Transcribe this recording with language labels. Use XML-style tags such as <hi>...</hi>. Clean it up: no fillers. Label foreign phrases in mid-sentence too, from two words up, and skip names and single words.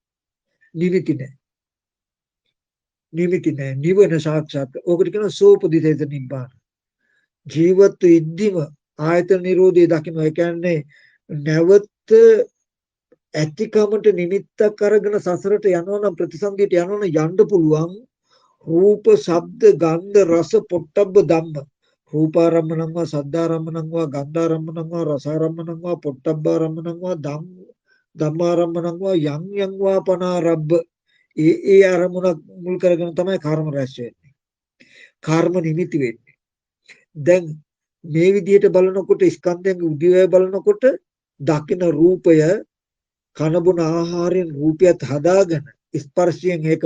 <si>නිමිති නෑ නිවන සාක්ෂාත් ඕකට කියනවා</si> <pi>සෝපදිතේත නිබ්බාන</pi> <si>ජීවත් වෙද්දිම ආයතන නිරෝධය දකින්න ඒ කියන්නේ නැවත ඇතිකමට නිමිත්තක් අරගෙන සසරට යනවනම් ප්‍රතිසන්දියට යනවනම් යන්න පුළුවන් රූප ශබ්ද ගන්ධ රස පොට්ටබ්බ ධම්ම</si> <pi>රූපාරම්මණං වා සද්ධාරම්මණං වා ගන්ධාරම්මණං වා රසාරම්මණං වා පොට්ටබ්බාරම්මණං වා ධම්මාරම්මණං වා යං යං වා පනාරබ්බ</pi> <si>ඒ අරමුණක් මුල් කරගෙන තමයි කර්ම රැස් වෙන්නේ කර්ම නිමිති වෙන්නේ දැන් මේ විදිහට බලනකොට ස්කන්ධයන්ගේ උදේවැය බලනකොට දකින රූපය කනබුන ආහාරයෙන් රූපයත් හදාගෙන ස්පර්ශයෙන් ඒක</si>